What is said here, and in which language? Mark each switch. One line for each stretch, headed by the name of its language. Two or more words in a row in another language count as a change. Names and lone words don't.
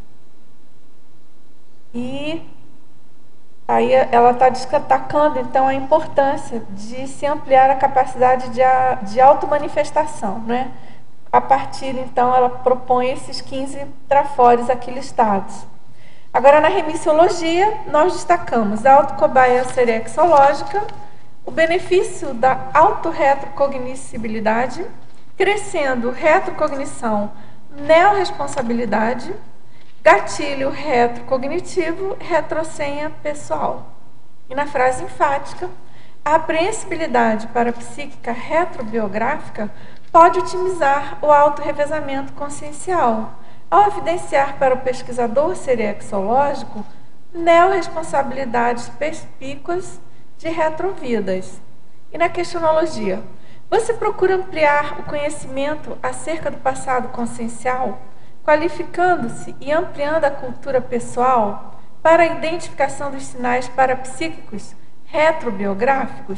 Portuguese: E aí ela está destacando, então, a importância de se ampliar a capacidade de automanifestação, A partir, então, ela propõe esses 15 trafores aqui listados. Agora, na remissiologia, nós destacamos a autocobaia seriexológica, o benefício da autorretrocognoscibilidade, crescendo retrocognição, neorresponsabilidade, gatilho retrocognitivo, retrosenha pessoal. E na frase enfática, a apreensibilidade parapsíquica retrobiográfica pode otimizar o autorrevezamento consciencial, ao evidenciar para o pesquisador seriexológico neorresponsabilidades perspícuas de retrovidas. E na questionologia, você procura ampliar o conhecimento acerca do passado consciencial, qualificando-se e ampliando a cultura pessoal para a identificação dos sinais parapsíquicos retrobiográficos?